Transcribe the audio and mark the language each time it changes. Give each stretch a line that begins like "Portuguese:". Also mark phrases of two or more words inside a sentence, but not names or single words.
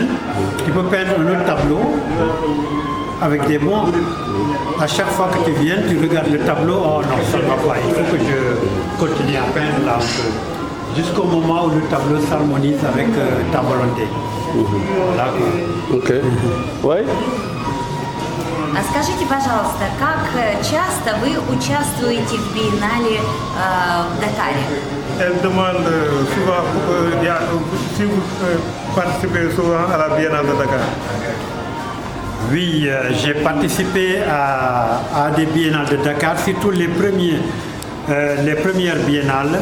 French: Tu peux peindre un autre tableau avec des mois. À chaque fois que tu viens, tu regardes le tableau. Oh non, ça ne va pas. Il faut que je continue à peindre là un peu. Jusqu'au moment où le tableau s'harmonise avec ta volonté. Voilà. Ok. Oui?
Russian: А скажите, пожалуйста, как часто вы участвуете в биеннале в Дакаре?
French: Elle demande souvent si vous participez souvent à la Biennale de Dakar. Oui, j'ai participé à des biennales de Dakar, surtout les premières biennales.